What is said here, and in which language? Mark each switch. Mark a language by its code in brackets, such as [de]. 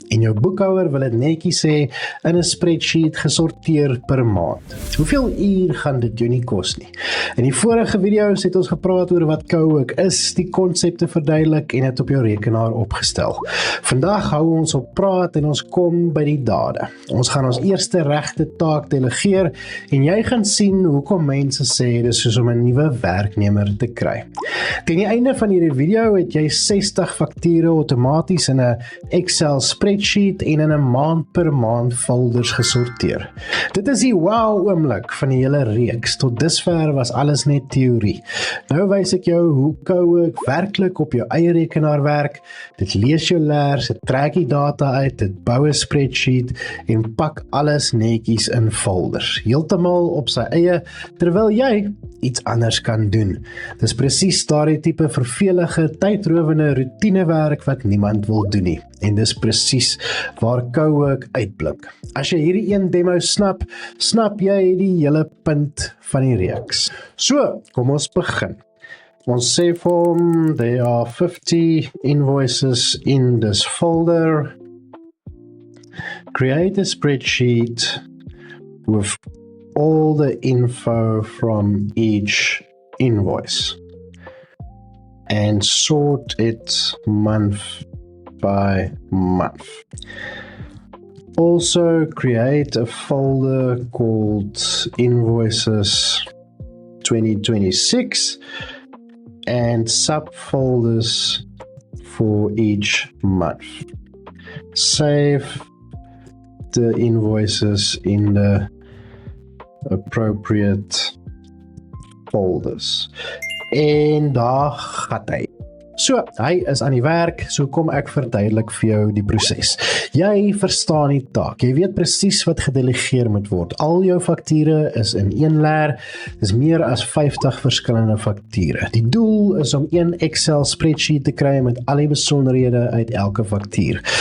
[af] En jou boekhouer wil dit netjies sê in 'n spreadsheet gesorteer per maand. Hoeveel uur gaan dit jou nie kos nie? In die vorige video's het ons gepraat oor wat Cowork is, die konsepte verduidelik en dit op jou rekenaar opgestel. Vandag hou ons op praat en ons kom by die dade. Ons gaan ons eerste regte taak delegeer en jy gaan sien hoekom mense sê dis soos om 'n nuwe werknemer te kry. Teen die einde van hierdie video het jy 60 fakture outomaties in 'n Excel spreadsheet en in 'n maand per maand folders gesorteer. Dit is die wow oomblik van die hele reeks. Tot dusver was alles net teorie. Nou wys ek jou hoe Cowork werklik op jou eie rekenaar werk. Dit lees jou leers, dit trek die data uit, dit bou 'n spreadsheet en pak alles netjies in folders. Heeltemal op sy eie, terwyl jy iets anders kan doen. Dis presies daardie tipe vervelige, tydrowende routinewerk wat niemand wil doen nie. En dis presies waar Cowork uitblink. As jy hierdie een demo snap, snap jy die hele punt van die reeks. So, kom ons begin. Ons sê vir hom, [en] there are 50 invoices in this folder. Create a spreadsheet with all the info from each invoice and sort it month by month. Also create a folder called Invoices 2026 and subfolders for each month. Save the invoices in the appropriate folders. [af] En daar gaan hy. So, hy is aan die werk, so kom ek verduidelik vir jou die proses. Jy verstaan die taak, jy weet presies wat gedelegeer moet word. Al jou fakture is in een leer, dis meer as 50 verskillende fakture. Die doel is om een Excel spreadsheet te kry met al die besonderhede uit elke faktuur.